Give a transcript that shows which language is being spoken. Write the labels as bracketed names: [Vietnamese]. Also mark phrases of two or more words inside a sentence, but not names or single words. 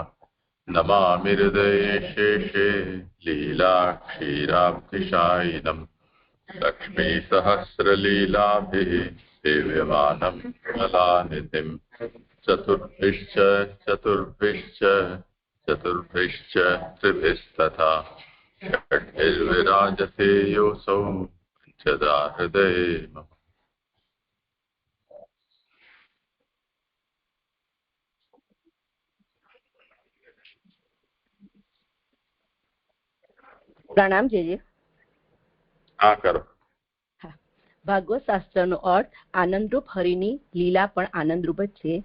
[Sanskrit] नमामि हृदये शेषे लीलाक्षीराब्धिशायिनम् लक्ष्मीसहस्रलीलाभिः सेव्यमानं कलानिधिम्। चतुर्भिश्च त्रिभिस्तथा षड्भिर्विराजते योऽसौ पञ्चदा हृदये मम। [Gujarati] પ્રણામ જીજી. હા કરો. ભાગવત શાસ્ત્રનો અર્થ આનંદરૂપ હરિની લીલા પણ આનંદરૂપ જ છે.